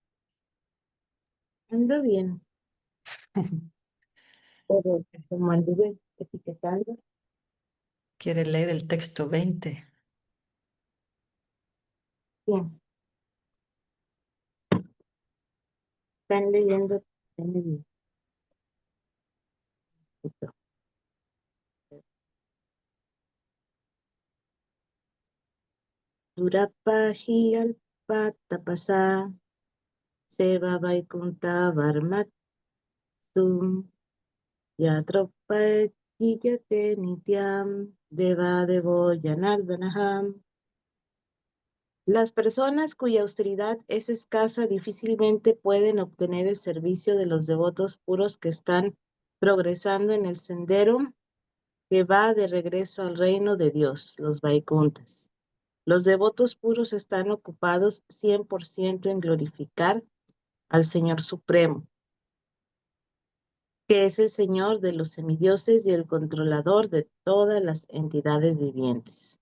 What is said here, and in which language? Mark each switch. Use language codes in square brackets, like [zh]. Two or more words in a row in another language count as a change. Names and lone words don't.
[es] Ando bien, pero como anduve etiquetando, ¿Quiere leer el texto 20? sí, están leyendo en el texto. [sa] दुरापा हि अल्प तपस सेवा वैकुण्ठ वर्मतुम् यत्रोप यते नित्यम् देव देवो यनार्दनहम्. [es] Las personas cuya austeridad es escasa difícilmente pueden obtener el servicio de los devotos puros que están progresando en el sendero que va de regreso al reino de Dios, los Vaikuntas. Los devotos puros están ocupados 100% en glorificar al Señor Supremo, que es el Señor de los semidioses y el controlador de todas las entidades vivientes.